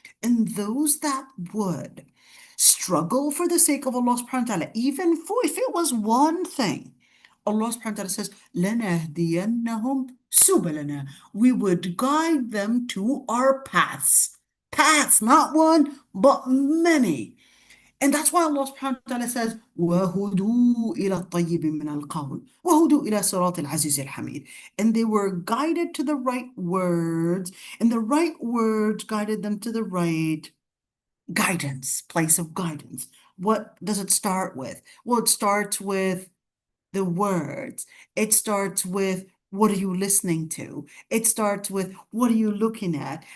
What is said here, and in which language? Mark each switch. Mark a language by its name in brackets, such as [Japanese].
[English] And those that would struggle for the sake of Allah subhanahu wa ta'ala, even for if it was one thing, Allah subhanahu wa ta'ala says, [Arabic] لَنَهْدِيَنَّهُمْ سُبُلَنَا. [English] We would guide them to our paths. Paths, not one, but many. And that's why Allah subhanahu wa ta'ala says, [Arabic] وَهُدُوا إِلَى الطَّيِّبِ مِنَ الْقَوْلِ وَهُدُوا إِلَى صِرَاطِ الْعَزِيزِ الْحَمِيدِ. [English] And they were guided to the right words, and the right words guided them to the right guidance, place of guidance. What does it start with? Well, it starts with the words. It starts with what are you listening to? It starts with what are you looking at?